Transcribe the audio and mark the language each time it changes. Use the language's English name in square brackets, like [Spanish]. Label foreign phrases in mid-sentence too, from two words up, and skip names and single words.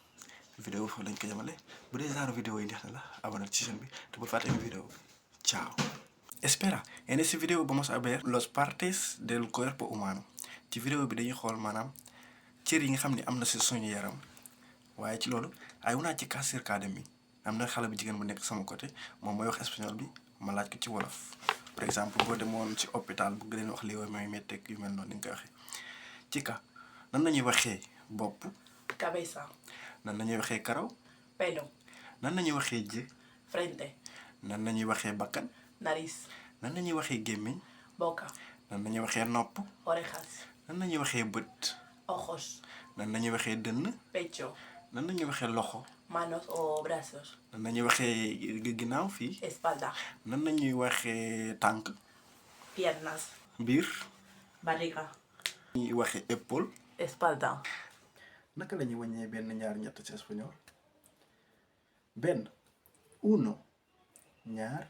[Wolof] vidéo foofu lañ ko yemale. bu dee [French] genre vidéo [Wolof] yi neex na la abonné ci chaîne bi te bul fàtte vidéo bi. Ciao. [Spanish] Espera, en este video vamos a ver los partes del cuerpo humano. [Wolof] ci vidéo bi dañuy xool maanaam cër yi nga xam ne am na si suñu yaram. waaye ci loolu [Spanish] hay una chica cerca de mí. [Wolof] am na xale bu jigéen bu nekk sama côté moom mooy wax espagnol bi ma laaj ko ci wolof. [French] par exemple [Wolof] boo demoon ci hôpital bu leen wax li mooy métteeg yu mel noonu ni nga koy waxee. chica nan la ñuy waxee bopp. [Spanish] Cabeza. [Wolof] nan la ñuy waxee karaw. [Spanish] Pelo. [Wolof] nan la ñuy waxee jë. [Spanish] Frente. [Wolof] nan la ñuy waxee bakkan. [Spanish] Nariz. [Wolof] nan la ñuy waxee gémmiñ. [Spanish] Boca. [Wolof] nan la ñuy waxee nopp. [Spanish] Orejas. [Wolof] nan la ñuy waxee bët. [Spanish] Ojos. [Wolof] nan la ñuy waxee dënn. [Spanish] Pecho. [Wolof] nan la ñuy waxee loxo. [Spanish] Manos o brazos. [Wolof] nan la ñuy waxee ginnaaw fii. [Spanish] Espalda. [Wolof] nan la ñuy waxee tànk. [Spanish] Piernas. [Wolof] biir. [Spanish] Barriga. [Wolof] ñuy waxee épaule. [Spanish] Espalda. [Wolof] naka la ñuy wàññee benn ñaar ñett ci espagnol. benn. uno. ñaar.